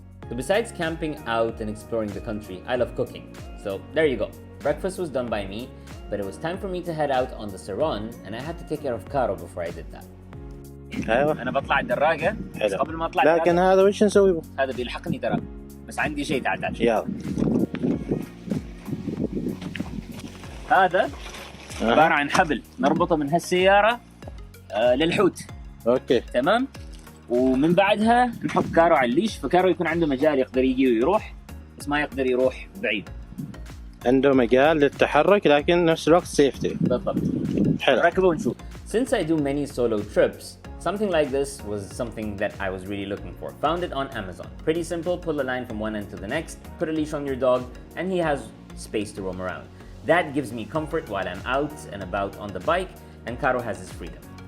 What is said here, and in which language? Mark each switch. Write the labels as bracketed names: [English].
[English] So besides camping out and exploring the country, I love cooking. So there you go. Breakfast was done by me, but it was time for me to head out on the Saran, and I had to take care of Caro before I did that. [Arabic] ايوه انا بطلع الدراجه بس قبل ما اطلع لكن هذا وش نسوي به؟ هذا بيلحقني ترى، بس عندي شيء تعال يلا. هذا عباره عن حبل نربطه من هالسياره للحوت. اوكي تمام. ومن بعدها نحط كارو على الليش، فكارو يكون عنده مجال يقدر يجي ويروح، بس ما يقدر يروح بعيد. عنده مجال للتحرك لكن نفس الوقت سيفتي. بالضبط. حلو. ركبه ونشوف. [English] Since I do many solo trips, something like this was something that I was really looking for. Found it on Amazon. Pretty simple, pull the line from one end to the next, put a leash on your dog, and he has space to roam around. That gives me comfort while I'm out and about on the bike, and Caro has his freedom.